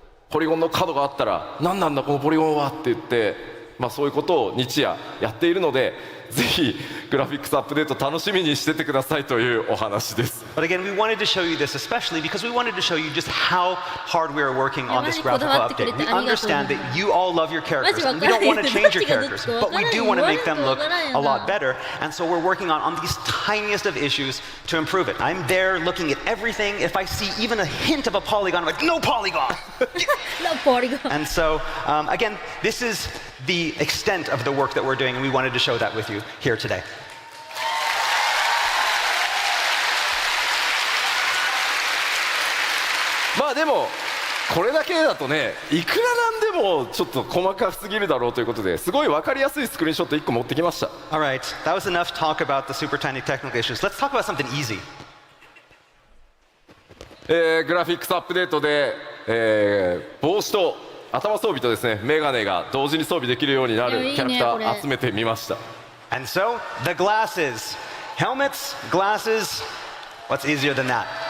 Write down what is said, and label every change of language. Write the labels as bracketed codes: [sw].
[ja] ポリゴンの角があったら何なんだこのポリゴンはって言って、まあ、そういうことを日夜やっているのでぜひグラフィックスアップデート楽しみにしててくださいというお話です。 [en] But again, we wanted to show you this especially because we wanted to show you just how hard we are working on this graphical update. We understand that you all love your characters and we don't want to change your characters, but we do want to make them look a lot better. And so we're working on these tiniest of issues to improve it. I'm there looking at everything. If I see even a hint of a polygon, I'm like, no polygon! No polygon. And so, again, this is the extent of the work that we're doing, and we wanted to show that with you here today. [ja] まあでもこれだけだとね、いくらなんでもちょっと細かすぎるだろうということで、すごい分かりやすいスクリーンショット1個持ってきました。 [en] Alright, that was enough talk about the super tiny technical issues. Let's talk about something easy. [ja] グラフィックスアップデートで、帽子と頭装備とですね、メガネが同時に装備できるようになるキャラクター集めてみました。 [en] And so, the glasses. Helmets, glasses, what's easier than that?